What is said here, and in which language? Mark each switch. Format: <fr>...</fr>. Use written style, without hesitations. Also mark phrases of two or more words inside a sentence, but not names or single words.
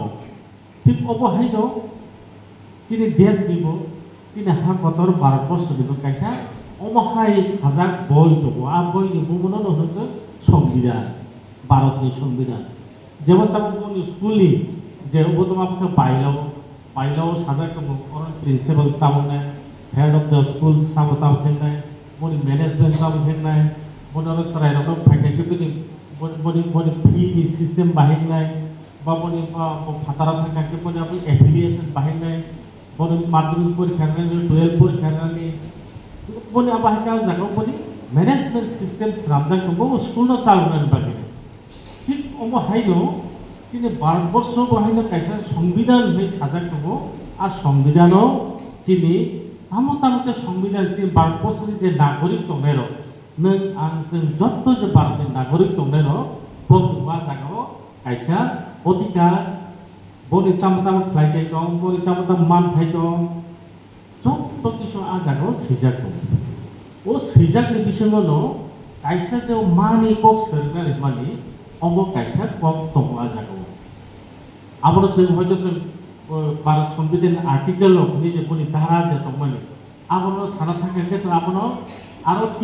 <brx>ठीक अबहाय दं चिनि देश निबो चिनि हा कतर भारतवर्ष निबो कैसा अबहाय आजाक बय दं आ बय निबो मनो नहजो संविधान भारतनि संविधान जेबो ताबो बनि स्कूलनि जे बदमाफा बायलाव साजाक दं और प्रिंसिपल ताबने</brx> <en>head of the school</en> <brx>सामताव हेननाय बनि मैनेजमेंट ताव हेननाय बनि सरायराव फाइनान्स बनि</brx> <en>fee system</en> <brx>बाहायनाय बा बनि फातारा थाखाय बनि एफिलिएशन बाहायनाय बनि माध्यमिक परीक्षा 12 परीक्षा बनि आबाहाय जागाव बनि</brx> <en>management system</en> <brx>सामजाक दं स्कूल न चालुनाय बागे ठीक अबहायनो चिनि भारतवर्ष बाहायनो कैसा संविधान है साजाक दं आ संविधानो चिनि तामतामके संविधान चिनि भारतवर्षनि जे नागरिक दंनाय र नों आं जों जत्त जे भारतनि नागरिक दंनाय र बबेबा जागाव कैसा अधिकार बनि तामताम खायथाय दं बनि तामताम मानथाय दं जत्त किसु आ जागाव सैजाक दं ओ सैजाकनि बिसयनो कैसा जे मानि कक सरगारि मानि अबो कैसा कक दं आ जागाव आबो जों हयतो जों भारत संविधान आर्टिकल नि जे बनि धारा जे दंमोन आबो साना थाखाय जों आबो आरो</brx>